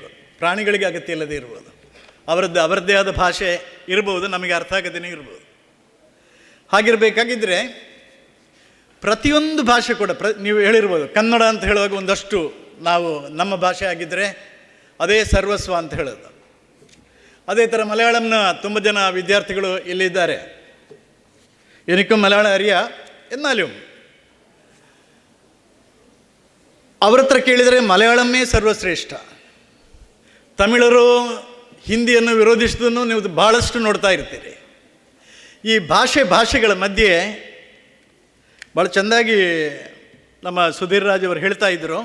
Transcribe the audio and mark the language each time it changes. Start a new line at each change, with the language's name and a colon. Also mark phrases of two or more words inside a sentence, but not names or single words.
Kannada: ಪ್ರಾಣಿಗಳಿಗೆ ಅಗತ್ಯ ಇಲ್ಲದೆ ಇರ್ಬೋದು, ಅವರದ್ದೇ ಆದ ಭಾಷೆ ಇರ್ಬೋದು, ನಮಗೆ ಅರ್ಥ ಆಗದೇನೆ ಇರ್ಬೋದು. ಹಾಗಿರಬೇಕಾಗಿದ್ದರೆ ಪ್ರತಿಯೊಂದು ಭಾಷೆ ಕೂಡ ನೀವು ಹೇಳಿರ್ಬೋದು, ಕನ್ನಡ ಅಂತ ಹೇಳುವಾಗ ಒಂದಷ್ಟು ನಾವು ನಮ್ಮ ಭಾಷೆ ಆಗಿದ್ದರೆ ಅದೇ ಸರ್ವಸ್ವ ಅಂತ ಹೇಳೋದು. ಅದೇ ಥರ ಮಲಯಾಳಂನ ತುಂಬ ಜನ ವಿದ್ಯಾರ್ಥಿಗಳು ಇಲ್ಲಿದ್ದಾರೆ.
Malayalam: എനിക്കും മലയാളം അറിയാം, എന്നാലും
Kannada: ಅವ್ರ ಹತ್ರ ಕೇಳಿದರೆ ಮಲಯಾಳಮೇ ಸರ್ವಶ್ರೇಷ್ಠ. ತಮಿಳರು ಹಿಂದಿಯನ್ನು ವಿರೋಧಿಸಿದನ್ನು ನೀವು ಭಾಳಷ್ಟು ನೋಡ್ತಾ ಇರ್ತೀರಿ. ಈ ಭಾಷೆಗಳ ಮಧ್ಯೆ ಭಾಳ ಚೆಂದಾಗಿ ನಮ್ಮ ಸುಧೀರ್ ರಾಜ್ ಅವರು ಹೇಳ್ತಾ ಇದ್ದರು.